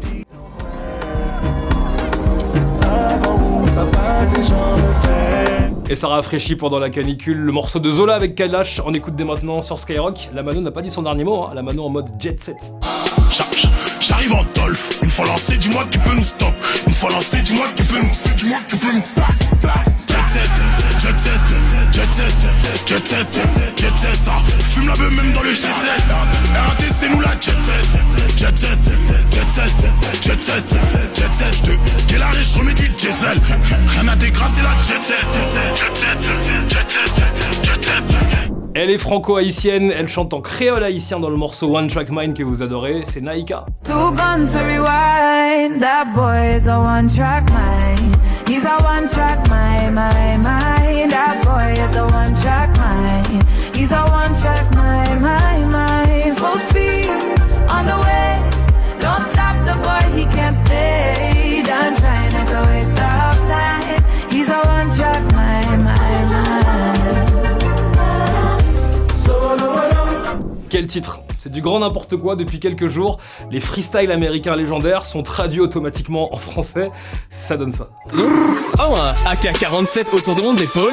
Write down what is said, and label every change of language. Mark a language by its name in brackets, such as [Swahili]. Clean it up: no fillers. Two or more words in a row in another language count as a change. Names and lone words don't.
[French] Et ça rafraîchit pendant la canicule. Le morceau de Zola avec Kalash, on écoute dès maintenant sur Skyrock. La Mano n'a pas dit son dernier mot, hein. La Mano en mode jet set. J'arrive en Dolph, une fois lancé, dis-moi qui peut nous stop. Une fois lancé, dis-moi qui peut nous. Jet set, jet set, jet set, jet set, jet set. Fume la beuh même dans le G7. RAT c'est nous la jet set. Jet set, jet set, jet set, jet set. J'te guélaré, j'remets du diesel. Rien à dégrasser la jet set. Jet set, jet set, jet set. Elle est franco-haïtienne, elle chante en créole haïtien dans le morceau One Track Mind que vous adorez, c'est Naïka. [English] Two guns to rewind, that boy is a one track mind. He's a one track mind. That boy is a one track mind. He's a one track mind. Full speed on the way. Don't stop the boy, he can't stay. Done trying, it's a waste of time. He's a one track mind. [French] Quel titre! C'est du grand n'importe quoi depuis quelques jours. Les freestyles américains légendaires sont traduits automatiquement en français. Ça donne ça. Oh, un AK-47 autour de mon épaule.